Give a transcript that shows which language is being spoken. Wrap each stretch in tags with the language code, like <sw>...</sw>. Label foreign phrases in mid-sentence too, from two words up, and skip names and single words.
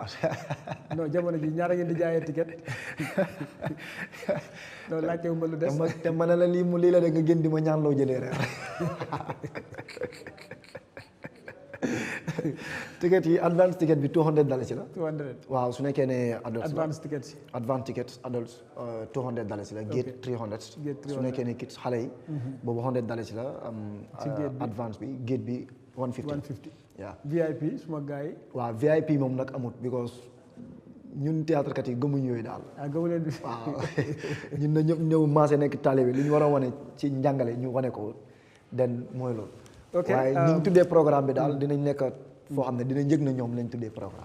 <wo>non jamono ji ñaata ngeen di jaayee ticket loolu laajte wu ma lu des. te ma ne la lii la de nga gën di ma ñaan loo jëlee reer. ticket yi</wo> <en>advance ticket</en> <wo>bi $200 la. $200 waaw su nekkee ne adults</wo> <en>advance ticket</en> <wo>si.</wo> <en>advance ticket</en> <wo>adults $200 la. gate $300. su nekkee ne kids xale yi. boobu $100 la. ci gate bi advance bi gate bi $150. waaw VIP suma gars yi. waaw VIP moom nag amut because ñun théâtre kat yi gëmuñ yooyu daal. gëmu leen bi. waaw ñun na ñëpp ñëw maase nekk taalibe li ñu war a wane ci njàngale ñu wane ko den mooy loolu. ok waaye ñu tuddee programme bi daal dinañ nekk foo xam ne dinañ yëg na ñoom lañ tuddee programme.</wo>